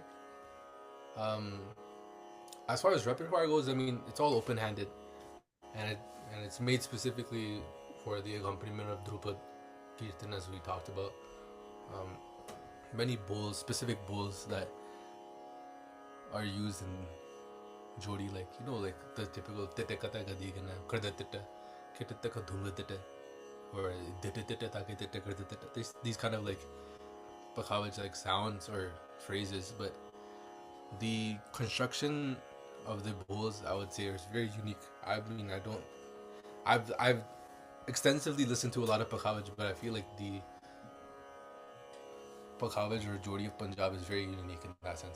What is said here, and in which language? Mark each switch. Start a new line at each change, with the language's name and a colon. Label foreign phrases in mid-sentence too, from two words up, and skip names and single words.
English: Um, as far as repertoire goes, I mean it's all open-handed, and it's made specifically for the accompaniment of Drupad Kirtan, as we talked about. Um, Many bowls, specific bowls that are used in Jodi, like like the typical tete kata gadigana, karda tete, kitete ka dhunga tete, or tete tete ta tete karda tete. These kind of like Pakhavaj like sounds or phrases, but the construction of the bowls, I would say, is very unique. I mean, I've extensively listened to a lot of Pakhavaj, but I feel like the Pakhavaj or Jodi of Punjab is very unique in that sense.